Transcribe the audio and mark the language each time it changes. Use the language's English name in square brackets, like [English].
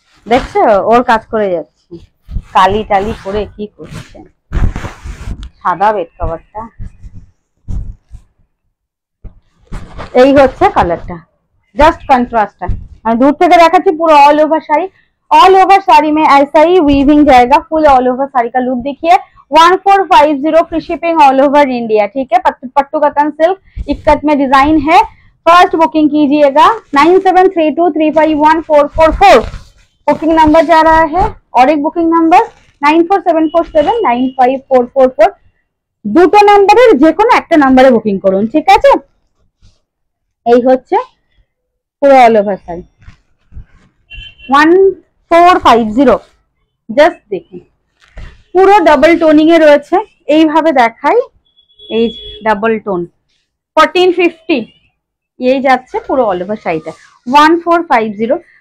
[Bangla] দেখছো ওর কাজ করে যাচ্ছে, কালি টালি করে কি করছে, সাদা বেড কভারটা। এই হচ্ছে কালারটা, जस्ट कंट्रास्ट है। [Hindi] मैं दूर से दिखाती पूरा all over sari, all over sari में ऐसा ही वीविंग जाएगा, फुल ऑल ओवर साड़ी का लुक देखिए। 1450 free shipping all over India, ठीक है। पट्टू कतन सिल्क इक्कत में डिजाइन है। फर्स्ट बुकिंग कीजिएगा 9732351444 बुकिंग नंबर जा रहा है, और एक बुकिंग नंबर 9474795444 [Bangla] দুটো নাম্বারের যে কোনো একটা নাম্বারে বুকিং করুন, ঠিক আছে। এই হচ্ছে পুরো অল ওভার শাড়ি 1450, জাস্ট দেখুন পুরো ডাবল টোনিং এ রয়েছে। এইভাবে দেখাই, এই ডাবল টোন 1450 এই যাচ্ছে পুরো অল ওভার শাড়িটা 1450।